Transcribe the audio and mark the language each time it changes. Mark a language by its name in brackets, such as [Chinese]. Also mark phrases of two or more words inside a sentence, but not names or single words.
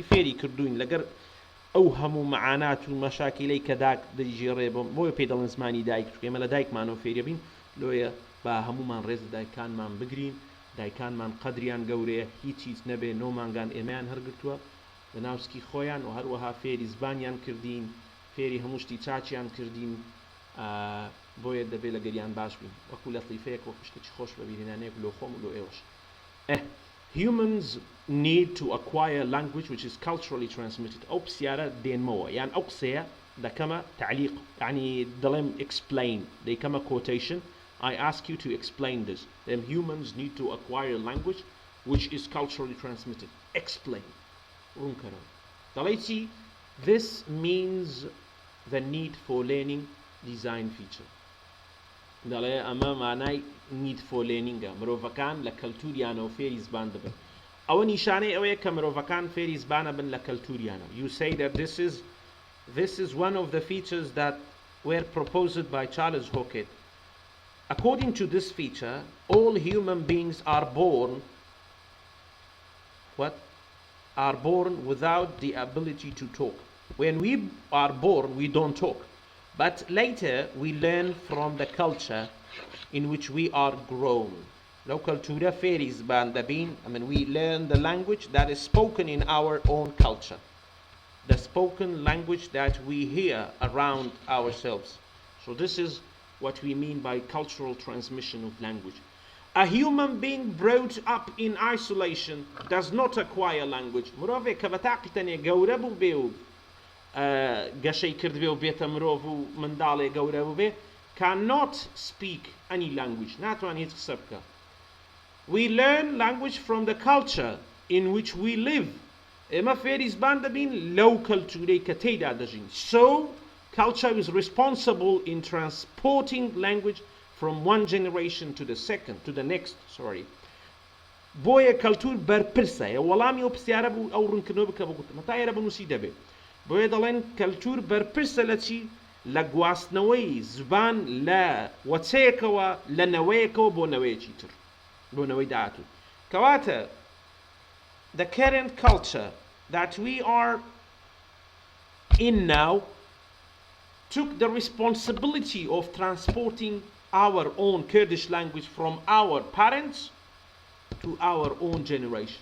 [Central Kurdish] فێری کردوین لەگەر ئەو هەموو مەعانات و مەشاکیلەی کە داک دەیژێڕێ بۆیە پێی دەڵێن زمانی دایک ئێمە لە دایکمانەوە فێری بین لۆیە با هەمومان ڕێز دایکانمان بگرین دایکانمان قەدریان گەورەیە هیچ نەبێ نۆمانگان ئێمەیان هەرگرتووە لە ناوسکی خۆیان و هەروەها فێری زبانیان کردین فێری هەموو شتی چاچیان کردین بۆیە دەبێت لە گەریان باش بین وەکو لە قیفەیەک وەکو شتێکی خۆش بەبیرهێنانەیەک لۆ خۆم و لۆ ئێوەش [English] humans need to acquire language which is culturally transmitted [Central Kurdish] ئەو پرسیارە دێنمەوە یان ئەو قسەیە دەکەمە تعلیق یعنی دەڵێم [English] explain دەیکەمە quotation I ask you to explain this then humans need to acquire language which is culturally transmitted explain [Central Kurdish] ڕوونکەرەوە دەڵێ [English] چی this means the need for learning design feature [Central Kurdish] دەڵێ ئەمە مانای [English] need for learning-ە [Central Kurdish] مرۆڤەکان لە کەلتوریانەوە فێری زبان دەبن ئەوە نیشانەی ئەوەیە کە مرۆڤەکان فێری زبانە بن لە کەلتوریانە [English] you say that this is one of the features that were proposed by Charles Hockett according to this feature all human beings are born without the ability to talk when we are born we don't talk but later we learn from the culture in which we are grown. لو cultura [Central Kurdish] فێری زبان دەبین [English] we learn the language that is spoken in our own culture. The spoken language that we hear around ourselves. So this is what we mean by cultural transmission of language. A human being brought up in isolation does not acquire language. [Central Kurdish] مرۆڤێک کە بەتاقیتەنێ گەورە بوو بێ و گەشەی کرد بێ و بێتە مرۆڤ و منداڵێ گەورە بوو بێ [English] cannot speak any language [Central Kurdish] ناتوانێت قسە بکە [English] we learn language from the culture in which we live [Central Kurdish] ئێمە فێری زبان دەبین لەو کەلتورەی کە تێیدا دەژین [English] so culture is responsible in transporting language from one generation to the next [Central Kurdish] بۆیە کەلتور بەرپرسە وەڵامی ئەو پرسیارە بوو ئەو ڕوونکردنەوە بکە بگوتم تا ئێرە بنووسی دەبێت بۆیە دەڵێن کەلتور بەرپرسە لە چی لە گواستنەوەی زبان لە وەچەیەکەوە لە نەوەیەکەوە بۆ نەوەیەکی تر بۆ نەوەی داهاتوو کەواتە [English] the current culture that we are in now took the responsibility of transporting our own Kurdish language from our parents to our own generation.